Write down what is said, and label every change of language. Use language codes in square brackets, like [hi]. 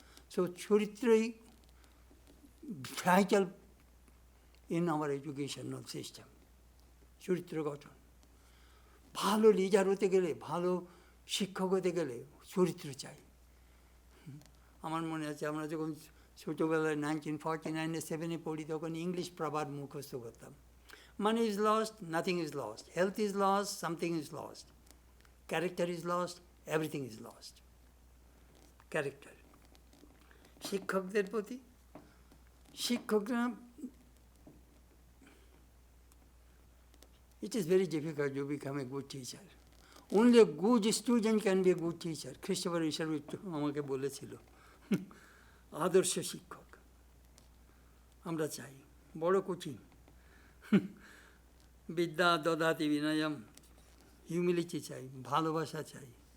[en] So চরিত্রই vital in our educational system. [bn] চরিত্র গঠন। ভালো লিডার হতে গেলে, ভালো শিক্ষক হতে গেলে চরিত্র চাই। আমার মনে আছে আমরা যখন ছোটোবেলায় 1949-এ 7-এ পড়ি, তখন ইংলিশ প্রবাদ মুখস্থ করতাম। [en] Money is lost, nothing is lost. Health is lost, something is lost. Character is lost, everything is lost. Character. [bn] শিক্ষকদের প্রতি, শিক্ষকরা, [en] it is very difficult to become a good teacher. Only a good student can be a good teacher. [bn] খ্রিস্টোফার ঈশ্বর আমাকে বলেছিল, আদর্শ শিক্ষক আমরা চাই। বড় কঠিন। [sa] বিদ্যা দদাতি বিনয়ম, [bn] হিউমিলিটি চাই, ভালোবাসা চাই।